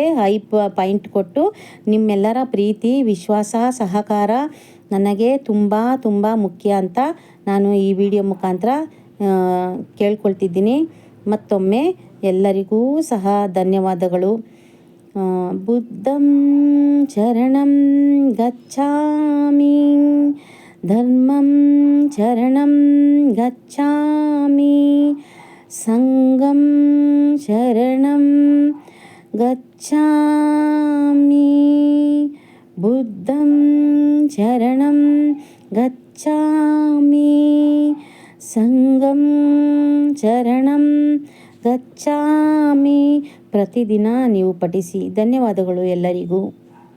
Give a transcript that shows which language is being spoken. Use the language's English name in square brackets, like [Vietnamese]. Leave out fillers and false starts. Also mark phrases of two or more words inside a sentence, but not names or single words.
[Kannada] ಪಾಯಿಂಟ್ ಕೊಟ್ಟು ನಿಮ್ಮೆಲ್ಲರ ಪ್ರೀತಿ, ವಿಶ್ವಾಸ, ಸಹಕಾರ ನನಗೆ ತುಂಬ ತುಂಬ ಮುಖ್ಯ ಅಂತ ನಾನು ಈ ವಿಡಿಯೋ ಮುಖಾಂತರ ಕೇಳ್ಕೊಳ್ತಿದ್ದೀನಿ. ಮತ್ತೊಮ್ಮೆ ಎಲ್ಲರಿಗೂ ಸಹ ಧನ್ಯವಾದಗಳು. [Pali] ಬುದ್ಧಂ ಶರಣಂ ಗಚ್ಚಾಮಿ, ಧರ್ಮಂ ಶರಣಂ ಗಚ್ಚಾಮಿ, ಸಂಘಂ ಶರಣಂ ಗಚ್ಚಾಮಿ, ಬುದ್ಧಂ ಶರಣಂ ಗಚ್ಚಾಮಿ, ಸಂಘಂ ಶರಣಂ ಗಚ್ಚಾಮಿ. [Kannada] ಪ್ರತಿದಿನ ನೀವು ಪಠಿಸಿ. ಧನ್ಯವಾದಗಳು ಎಲ್ಲರಿಗೂ.